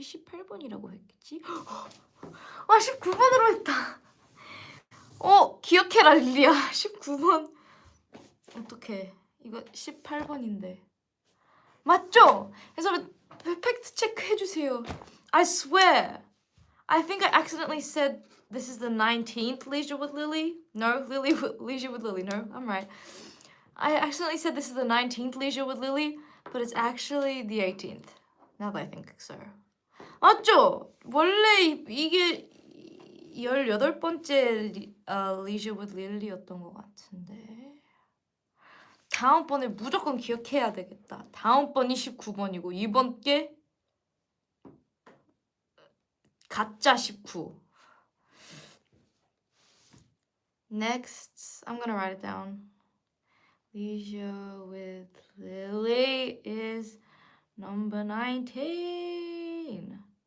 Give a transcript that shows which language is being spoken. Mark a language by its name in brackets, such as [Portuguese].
[Korean] 18번이라고 했겠지? 아, 19번으로 했다. 기억해라, 릴리야. 19번. 어떡해. 이거 18번인데. 맞죠? 그래서 팩트 체크 해주세요. [English] I swear. I think I accidentally said this is the 19th Leisure with Lily. No, Leisure with Lily. No, I'm right. I accidentally said this is the 19th Leisure with Lily, but it's actually the 18th. Now that I think so. [Korean] 맞죠? 원래 이게 18번째 Leisure with Lily였던 것 같은데. 다음번에 무조건 기억해야 되겠다. 다음번이 19번이고 이번 게 가짜 19. [English] Next, I'm gonna write it down. Leisure with Lily is number 19.